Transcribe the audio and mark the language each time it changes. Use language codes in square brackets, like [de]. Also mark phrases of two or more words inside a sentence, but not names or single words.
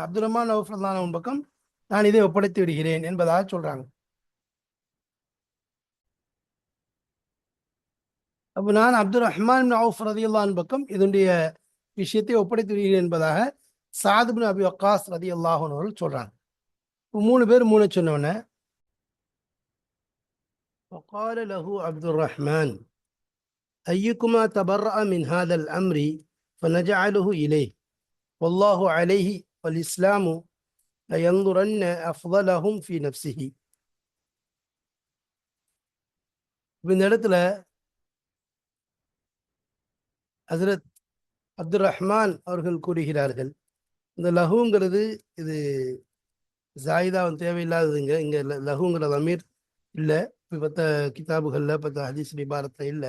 [ta] அப்துல் ரஹ்மான் அவுஃப் [ar] رضي الله عنه [ta] பக்கம் நான் இதை ஒப்படைத்து விடுகிறேன் என்பதாக சொல்றாங்க. அப்போ நான் அப்துல் ரஹ்மான் அவுஃப் [ar] رضي الله عنه [ta] பக்கம் இதனுடைய விஷயத்தை ஒப்படைத்து விடுகிறேன் என்பதாக சாத் இப்னு அபி வக்காஸ் [ar] رضي الله عنه [ta] அவர்கள் சொல்றாங்க. 3 பேர் 3 சொன்னவன, [ar] وقال له عبد الرحمن أيكما تبرأ من هذا الأمر فنجعله إليه والله عليه والإسلام لينظرن أفضلهم في نفسه. [ta] இந்த இடத்துல ஹஜ்ரத் அப்துல் ரஹ்மான் அவர்கள் கூறுகிறார்கள், இந்த லஹுங்கிறது இது ஜாயிதா தேவையில்லாததுங்க, இங்க லஹுங்கிற அமீர் இல்லை, பத்த கிதாபுகள்ல பத்த ஹதீஸ் இபாரத்துல இல்லை.